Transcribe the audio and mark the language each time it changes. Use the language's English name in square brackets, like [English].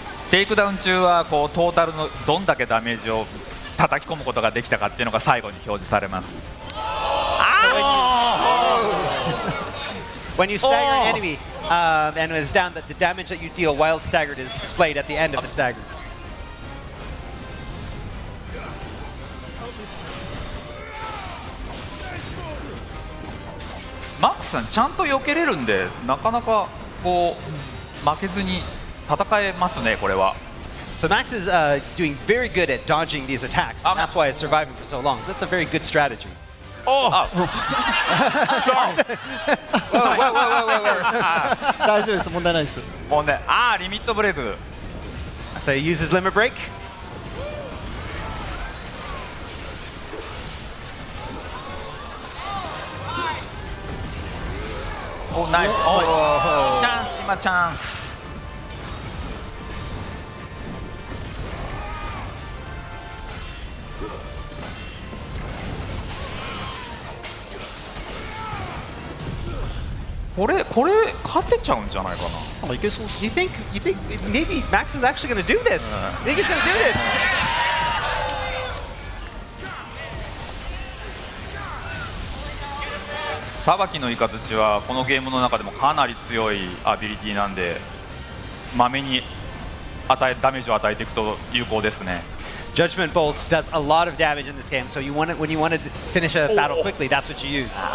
[Japanese] テイクダウン中はこうトータルのどんだけダメージを叩き込むことができたかっていうのが最後に表示されます。 [English] When you stagger an enemy and it's down, the damage that you deal while staggered is displayed at the end of the stagger. [Japanese] マックスさんちゃんと避けれるんでなかなかこう負けずに戦えますねこれは。 [English] So Max is doing very good at dodging these attacks, and that's why it's surviving for so long. So that's a very good strategy. Oh! Sorry. [Japanese] 大丈夫です、問題ないです。問題。リミットブレイク。 [English] So he uses limit break. Oh, nice. Oh, chance, [Japanese] 今チャンス。これ勝てちゃうんじゃないかな。いけそうっす。 [English] You think maybe Max is actually going to do this? I think he's going to do this. [Japanese] さばきのイカズチはこのゲームの中でもかなり強いアビリティなんで、まめにダメージを与えていくと有効ですね。 [English] Judgment Bolts does a lot of damage in this game, so when you want to finish a battle quickly, that's what you use.